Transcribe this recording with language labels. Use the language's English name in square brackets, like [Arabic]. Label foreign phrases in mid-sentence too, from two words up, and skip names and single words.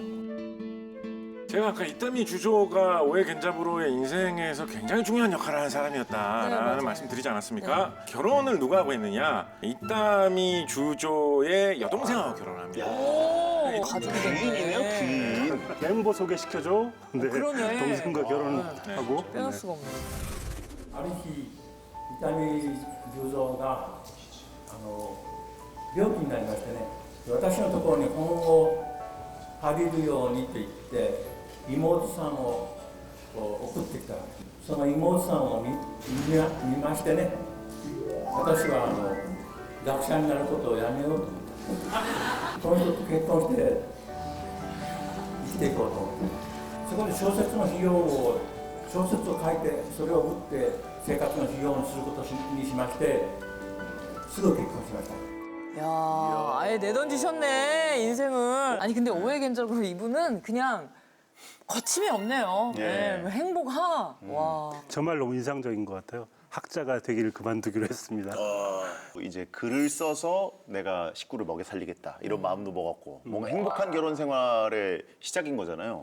[Korean] 제가 아까 이타미 주조가 오에 겐자부로의 인생에서 굉장히 중요한 역할을 하는 네, 사람이었다라는 맞아요. 말씀 드리지 않았습니까? 결혼을 누가 하고 있느냐? 이타미 주조의 여동생하고 결혼합니다. 오, 가족이 귀인이네요, 됐네. 귀인. 멤버 소개시켜줘. 근데 그러네. 동생과 결혼하고 빼놓을 수가 없네. [Japanese] ある日伊丹十三が病気になりましてね私のところに本を借りるようにと言って妹さんをこう送ってきたわけその妹さんを見ましてね私は学者になることをやめようと思ったこの人と結婚して生きていこうと思ってそこで小説の費用を小説を書いてそれを売って生活の費用にすることにしましてすぐ結婚しました [Korean] 야, 아예 내던지셨네 인생을. 아니 근데 오해견적으로 이분은 그냥 거침이 없네요. 예. 네, 뭐 행복하. 와. 정말 너무 인상적인 것 같아요. 학자가 되기를 그만두기로 했습니다. 이제 글을 써서 내가 식구를 먹여 살리겠다 이런 마음도 먹었고 뭔가 행복한 결혼 생활의 시작인 거잖아요.